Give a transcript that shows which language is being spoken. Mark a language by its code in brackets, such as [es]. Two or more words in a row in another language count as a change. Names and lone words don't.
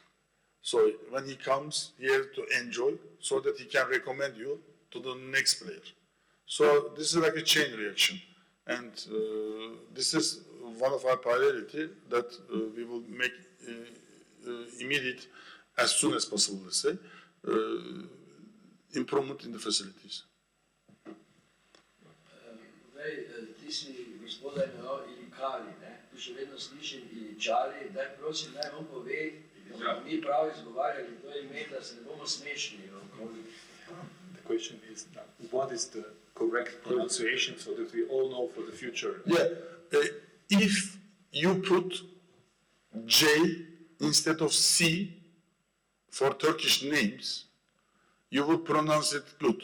[en] So when he comes, he has to enjoy so that he can recommend you to the next player. So this is like a chain reaction. And this is one of our priority that we will make immediate, as soon as possible, let's say, improvement in the facilities. [sl] Ti si gospoda imenoval Ilikali, tu še vedno slišim Iličali, daj prosim, naj vam pove, bomo mi prav izgovarjali to ime, da se ne bomo smešni. [en] The question is, what is the correct pronunciation so that we all know for the future? Yeah, if you put J instead of C for Turkish names, you would pronounce it good.